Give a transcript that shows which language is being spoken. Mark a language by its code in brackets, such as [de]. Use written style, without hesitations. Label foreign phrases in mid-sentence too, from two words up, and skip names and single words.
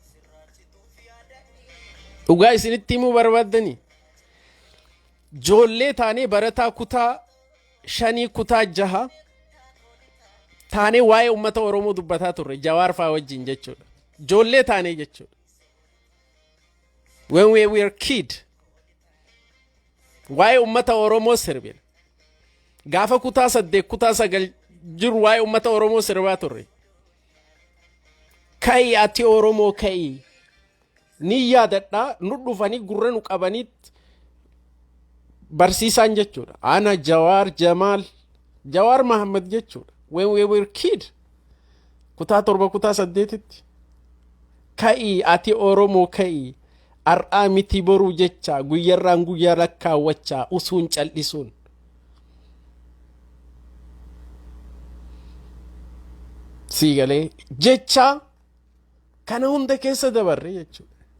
[om] Dhugaa isinitti himuu barbaaddanii ijoollee taanee barataa kutaa 5 kutaa 6 taanee waa'ee uummata Oromoo dubbataa turre Jawaar faa wajjin jechuudha. Ijoollee taanee jechuudha. [en] When we were kid [om] waa'ee uummata Oromoo sirbina. Gaafa kutaa 8 kutaa 9 jiru waa'ee uummata Oromoo sirbaa turre. Kai ati Oromoo kai ni yaadadhaa nu dhufanii gurra nu qabanii barsiisaan jechuudha. Ana Jawaar Jamaal Jawaar Muhammad jechuudha. [en] When we were kid [om] kutaa 7 kutaa 8 kai ati Oromoo kai ar'aa miti boruu jecha guyyarraan guyyaa lakkaawwachaa usuun cal'isuun. Siigalee jecha kana hunda keessa dabarre jechuudha.